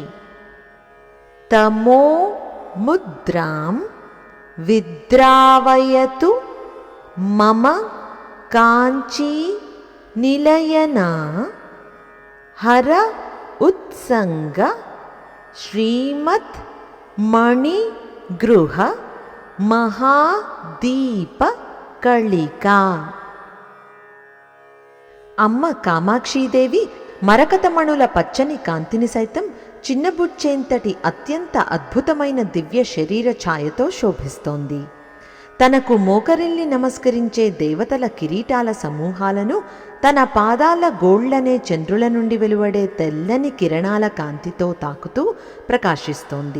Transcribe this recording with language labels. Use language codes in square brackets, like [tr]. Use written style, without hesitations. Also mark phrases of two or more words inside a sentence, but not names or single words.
[sa] तमो मुद्रां विद्रावयतु मम काञ्ची निलयना हर उत्संग श्रीमत् मणिगृह महादीपकलिका। [te] అమ్మ కామాక్షీదేవి మరకతమణుల పచ్చని కాంతిని సైతం చిన్నబుచ్చేంతటి అత్యంత అద్భుతమైన దివ్య శరీర ఛాయతో శోభిస్తోంది. తనకు మోకరిల్లి నమస్కరించే దేవతల కిరీటాల సమూహాలను తన పాదాల గోళ్లనే చంద్రుల నుండి వెలువడే తెల్లని కిరణాల కాంతితో తాకుతూ ప్రకాశిస్తోంది.